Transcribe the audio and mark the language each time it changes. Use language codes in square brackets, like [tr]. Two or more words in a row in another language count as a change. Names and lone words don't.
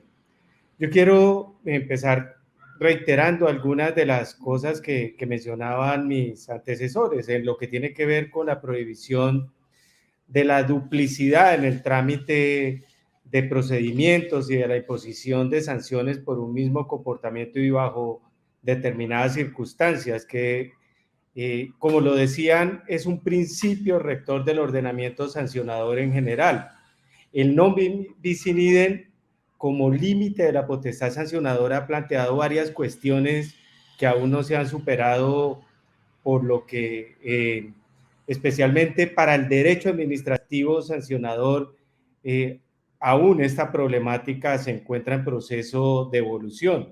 [es] Yo quiero empezar reiterando algunas de las cosas que mencionaban mis antecesores en lo que tiene que ver con la prohibición de la duplicidad en el trámite de procedimientos y de la imposición de sanciones por un mismo comportamiento y bajo determinadas circunstancias, que, como lo decían, es un principio rector del ordenamiento sancionador en general. [la] El non bis in idem, [es] como límite de la potestad sancionadora, ha planteado varias cuestiones que aún no se han superado, por lo que especialmente para el derecho administrativo sancionador, aún esta problemática se encuentra en proceso de evolución.